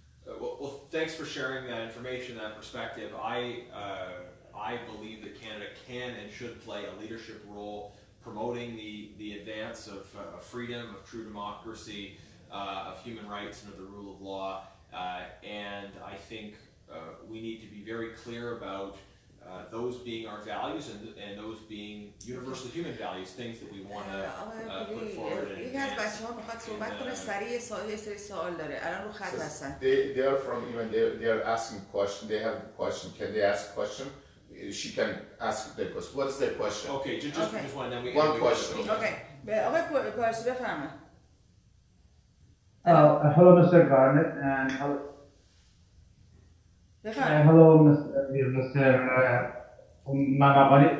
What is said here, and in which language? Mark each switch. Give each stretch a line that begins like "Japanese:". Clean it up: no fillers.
English: Well, thanks for sharing that information, that perspective. I believe that Canada can and should play a leadership role promoting the advance of freedom, of true democracy, of human rights and of the rule of law. And I think we need to be very clear about those being our values and those being universal human values, things that we want to put forward.
Persian: یکی از بچه‌ها میخواد صحبت کنه، سریع یه سری سوال داره. الان رو خط هستن.
English: They are from even they are asking question. They have a question. Can they ask a question? She can ask their question. What is their question? Okay, just one. Then one question.
Persian: Okay. آقای پارسی بفرمایید.
English: Hello, Mr. Garnett, and hello, Mr. Mamabani.